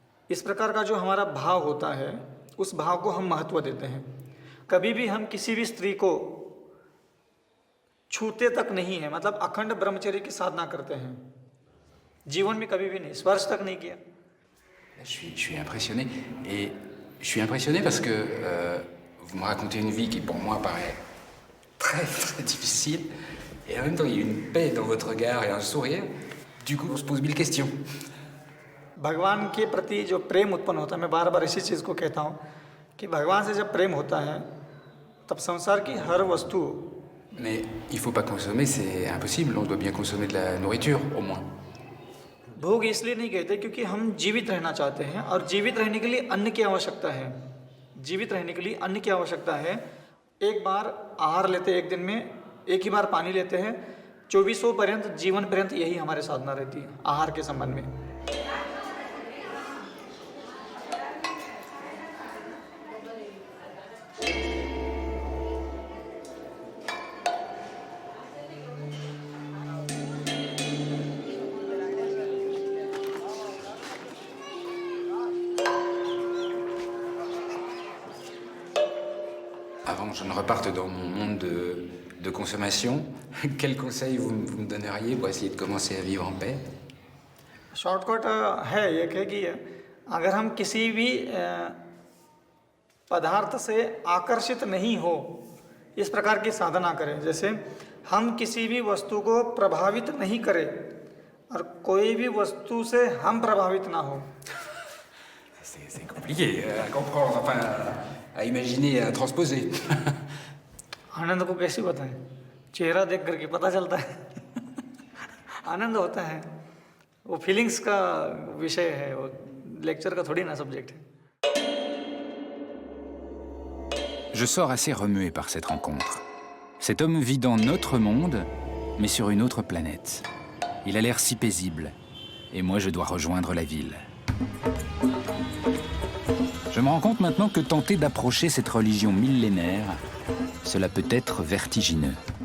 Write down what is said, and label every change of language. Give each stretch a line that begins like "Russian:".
Hindi: इस प्रकार का जो हमारा भाव होता है उस भाव को हम महत्व देते हैं. कभी भी हम किसी भी स्त्री को छूते तक नहीं है, मतलब अखंड ब्रह्मचर्य की साधना करते हैं. जीवन में कभी भी नहीं, स्पर्श तक नहीं किया.
French: Je suis impressionné. Et je suis impressionné parce que vous me racontez une vie qui pour moi paraît très très difficile. Et en même temps, il y a une paix dans votre regard et un sourire. Du coup, on se pose 1000 questions.
Hindi: भगवान के प्रति जो प्रेम उत्पन्न होता है, मैं बार बार इसी चीज़ को कहता हूँ कि भगवान से जब प्रेम होता है तब संसार की हर वस्तु।
French: Mais il faut pas consommer, c'est impossible. On doit bien consommer de la nourriture, au moins.
Hindi: भोग इसलिए नहीं कहते क्योंकि हम जीवित रहना चाहते हैं और जीवित रहने के लिए अन्न की आवश्यकता है। जीवित रहने के लिए अन्न की आवश्यकता है। एक बार आहार लेते हैं, एक दिन में एक ही बार पानी लेते हैं, 2400 पर्यंत जीवन पर्यंत यही हमारे साधना रहती है आहार के संबंध में।
French: Avant que je ne reparte dans mon monde de consommation, quel conseil vous me donneriez pour essayer de commencer à vivre en paix?
Hindi: Shortcut है ये कि अगर हम किसी भी पदार्थ से आकर्षित नहीं हो, इस प्रकार की साधना करें। जैसे हम किसी भी वस्तु को प्रभावित नहीं करें और कोई भी वस्तु से हम प्रभावित ना हो।
French: C'est compliqué à comprendre, enfin à imaginer, à transposer.
Hindi: आनंद को कैसे बताएं? चेहरा देख करके पता चलता है। आनंद होता है, वो फीलिंग्स का विषय है, वो लेक्चर का थोड़ी ना सब्जेक्ट है।
French: Je sors assez remué par cette rencontre. Cet homme vit dans notre monde, mais sur une autre planète. Il a l'air si paisible, et moi je dois rejoindre la ville. Je me rends compte maintenant que tenter d'approcher cette religion millénaire, cela peut être vertigineux.